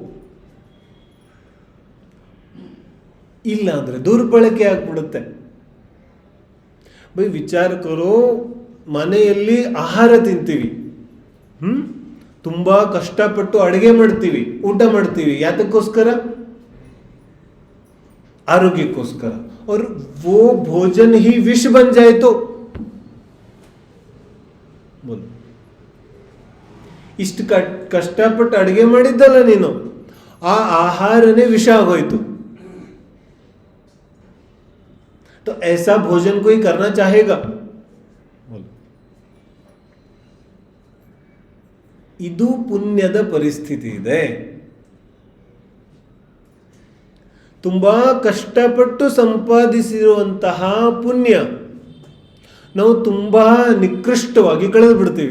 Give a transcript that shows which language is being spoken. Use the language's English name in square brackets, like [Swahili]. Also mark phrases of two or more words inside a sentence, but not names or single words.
[Kannada] ಇಲ್ಲ ಅಂದ್ರೆ ದುರ್ಬಳಕೆ ಆಗ್ಬಿಡುತ್ತೆ. [Hindi] विचार करो, [Kannada] ಮನೆಯಲ್ಲಿ ಆಹಾರ ತಿಂತೀವಿ, ತುಂಬಾ ಕಷ್ಟಪಟ್ಟು ಅಡುಗೆ ಮಾಡ್ತೀವಿ, ಊಟ ಮಾಡ್ತೀವಿ, ಯಾತಕ್ಕೋಸ್ಕರ? ಆರೋಗ್ಯಕ್ಕೋಸ್ಕರ. [Hindi] और वो भोजन ही विष बन जाए तो बोलो, [Kannada] ಇಷ್ಟು ಕಷ್ಟಪಟ್ಟು ಅಡುಗೆ ಮಾಡಿದ್ದಲ್ಲ ನೀನು, ಆ ಆಹಾರನೇ ವಿಷ ಆಗೋಯ್ತು. [Hindi] तो ऐसा भोजन कोई करना चाहेगा? बोलो. [Kannada] ಇದು ಪುಣ್ಯದ ಪರಿಸ್ಥಿತಿ ಇದೆ. ತುಂಬಾ ಕಷ್ಟಪಟ್ಟು ಸಂಪಾದಿಸಿರುವಂತಹ ಪುಣ್ಯ ನಾವು ತುಂಬಾ ನಿಕೃಷ್ಟವಾಗಿ ಕಳೆದು ಬಿಡ್ತೀವಿ.